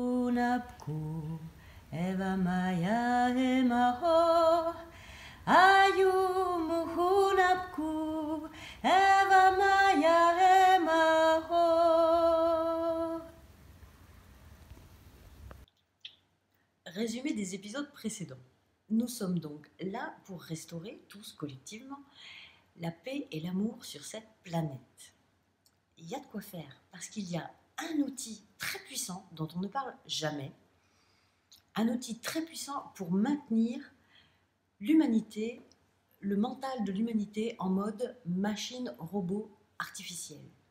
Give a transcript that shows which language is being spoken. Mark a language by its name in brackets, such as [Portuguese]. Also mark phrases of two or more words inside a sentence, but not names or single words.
[French] muhunapku eva maya emaho ayu muhunapku eva maya emaho. Résumé des épisodes précédents. Nous sommes donc là pour restaurer tous collectivement la paix et l'amour sur cette planète. Il y a de quoi faire parce qu'il y a un outil très puissant dont on ne parle jamais, un outil très puissant pour maintenir l'humanité, le mental de l'humanité en mode machine, robot, artificiel.